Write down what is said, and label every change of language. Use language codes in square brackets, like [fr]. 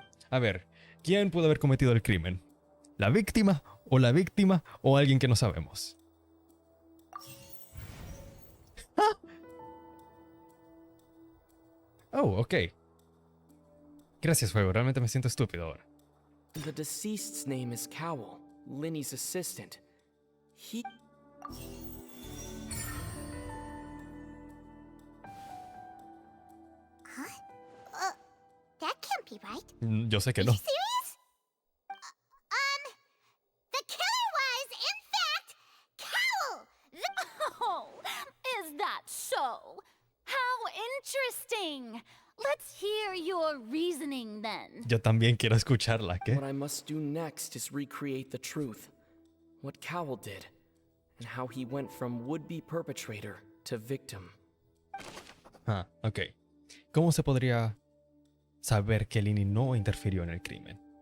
[es] A ver, ¿quién pudo haber cometido el crimen? ¿La víctima o alguien que no sabemos? ¿Ah? Oh, ok. Gracias, juego. Realmente me siento estúpido ahora. [en] The deceased's name is Cowell, Linny's assistant. He... That can't be right. [es] Yo sé que [en] Are [es] no. [en] you serious? The killer was, in fact, Cowell! Oh, is that so? How interesting! Let's hear your reasoning then. [es] Yo también quiero escucharla, ¿qué? [en] What I must do next is recreate the truth. What Cowell did, and how he went from would-be perpetrator to victim. Ok. [es] ¿Cómo se podría saber que Lenny no interfirió en el crimen?